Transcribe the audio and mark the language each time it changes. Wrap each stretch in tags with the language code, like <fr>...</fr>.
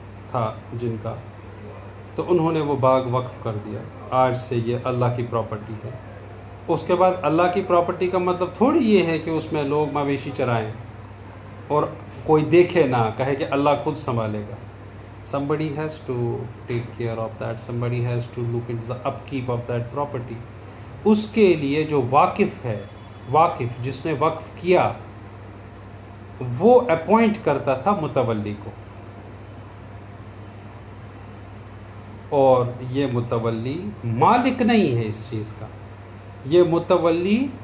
<ur>تھا جن کا، تو انہوں نے وہ باغ وقف کر دیا، آج سے یہ اللہ کی پراپرٹی ہے۔ اس کے بعد اللہ کی پراپرٹی کا مطلب تھوڑی یہ ہے کہ اس میں لوگ مویشی چرائیں اور کوئی دیکھے نہ، کہے کہ اللہ خود سنبھالے گا۔</ur> <en>Somebody has to take care of that. Somebody has to look into the upkeep of that property.</en> <ur>اس کے لیے جو واقف ہے، واقف جس نے وقف کیا، وہ اپوائنٹ کرتا تھا متولی کو، اور یہ متولی مالک نہیں ہے اس چیز کا، یہ متولی</ur>